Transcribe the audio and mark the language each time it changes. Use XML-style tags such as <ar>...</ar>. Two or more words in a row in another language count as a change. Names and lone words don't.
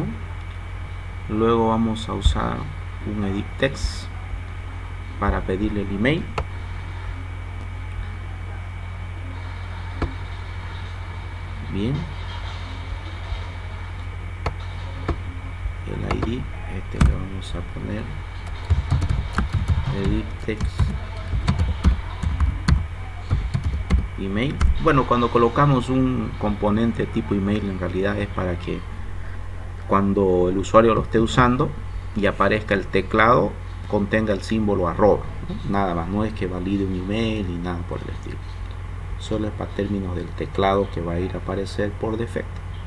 <es>Luego vamos a usar un</es> <en>edit text</en> <es>para pedirle el email. Bien. El ID, le vamos a poner</es> <en>edit text email.</en> <es>Bueno, cuando colocamos un componente tipo email, en realidad es para que cuando el usuario lo esté usando y aparezca el teclado contenga el símbolo arroba, ¿no? Nada más, no es que valide un email ni nada por el estilo, solo es para términos del teclado que va a ir a aparecer por defecto.</es>